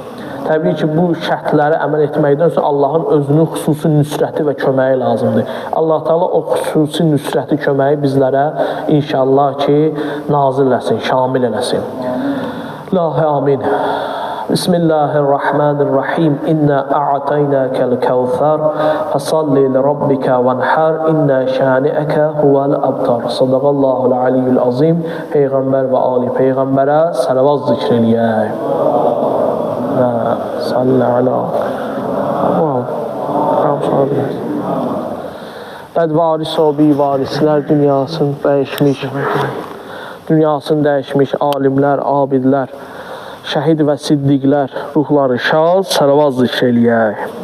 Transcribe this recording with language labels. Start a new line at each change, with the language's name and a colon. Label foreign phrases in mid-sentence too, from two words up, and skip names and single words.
Azerbaijani: Təbii ki, bu şərtləri əməl etməkdən sonra Allahın özünün xüsusi nüsrəti və köməyi lazımdır. Allah Teala o xüsusi nüsrəti, köməyi bizlərə inşallah ki, nazil eləsin, şamil eləsin. İlahi, amin.
Arabic: بسم الله الرحمن الرحيم. إنا أعطيناك الكوثر فصل لربك وانحر إن شانئك هو الأبتر. صدق الله العلي العظيم.
Azerbaijani: Peyğəmbər və ali peyğəmbərə salavat zikr eləyək. Və
Arabic: صل على
Azerbaijani: Bədvaris o bivarislər dünyasını dəyişmiş, alimlər, abidlər, şəhid və siddiqlər, ruhları şad, salavat zikr eləyək.